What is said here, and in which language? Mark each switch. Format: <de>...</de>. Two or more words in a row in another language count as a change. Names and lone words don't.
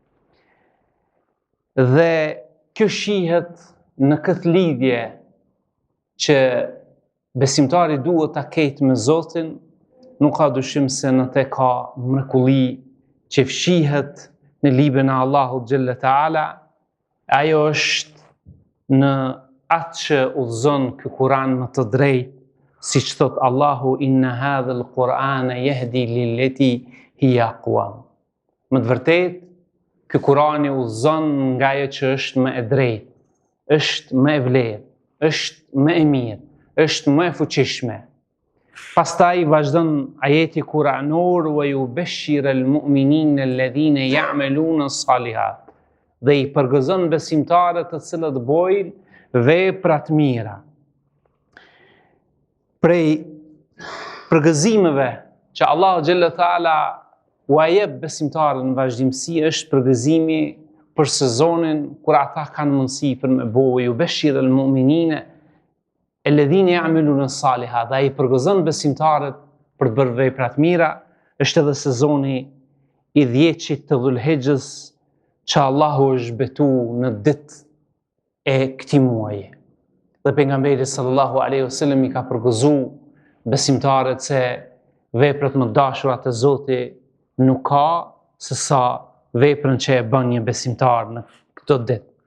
<sq>Dhe kjo shihet në këtë lidhje që besimtari duhet ta ketë me Zotin, nuk ka dyshim se në te ka mrekulli që fshihet në librin e Allahut</sq> <ar>جل وتعالى.</ar> <sq>Ajo është në atë që udhëzon ky Kur'an më të drejtë, siç thot Allahu</sq> <ar>إن هذا القرآن يهدي للتي هي أقوم.</ar> <sq>Më të vërtetë, ky Kur'ani udhëzon nga ajo që është më e drejtë, është më e vlerë, është më e mirë, është më e fuqishme. Pastaj vazhdon ajeti kuranor</sq> <ar>ويبشر المؤمنين الذين يعملون الصالحات,</ar> <sq>dhe i përgëzon besimtarët të cilët bojnë vepra të mira. Prej përgëzimeve që Allahu</sq> <ar>جل وتعالى</ar> <sq>u jep besimtarën në vazhdimsi është përgëzimi për sezonin kur ata kanë mundësi për me bojë</sq> <ar>يبشر المؤمنين الذين يعملون الصالحات,</ar> <sq>dhe ai përgëzon besimtarët për të bërë vepra të mira. Është edhe sezoni i 10 të Dhulhijhes që Allahu është betu në ditë e këtij muaji. Dhe pejgamberi</sq> <ar>صلى الله عليه وسلم</ar> <sq>i ka përgëzuar besimtarët se veprat më dashura të Zotit nuk ka se sa veprën që e bën një besimtar në këtë ditë.</sq>